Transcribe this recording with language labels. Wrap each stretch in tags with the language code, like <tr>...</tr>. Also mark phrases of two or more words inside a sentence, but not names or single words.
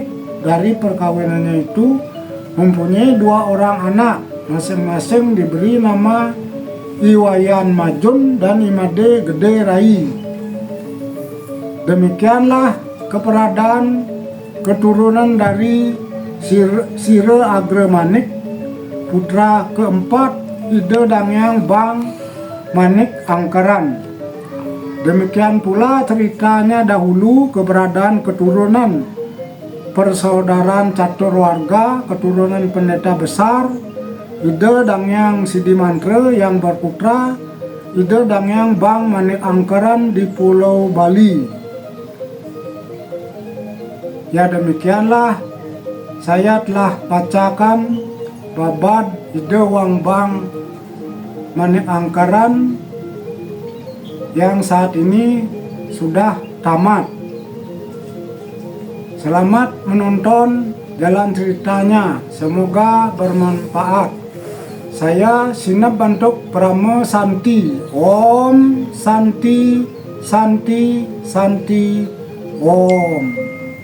<id>Dari perkawinannya itu mempunyai 2 orang anak, masing-masing diberi nama Iwayan Majun dan Imade Gede Rai. Demikianlah keberadaan keturunan dari Sire Agre Manik, putra keempat Ide Dangyang Bang Manik Angkeran. Demikian pula ceritanya dahulu keberadaan keturunan persaudaraan catur warga, keturunan pendeta besar, ide dangyang Sidi Mantre yang berputra, ide dangyang Bang Manik Angkeran di Pulau Bali. Ya demikianlah saya telah bacakan babad ide Wang Bang Manik Angkeran yang saat ini sudah tamat. Selamat menonton jalan ceritanya, semoga bermanfaat. Saya Sinap Bantuk Prama Santi.</id> <sa>Om Santi Santi Santi Om.</sa>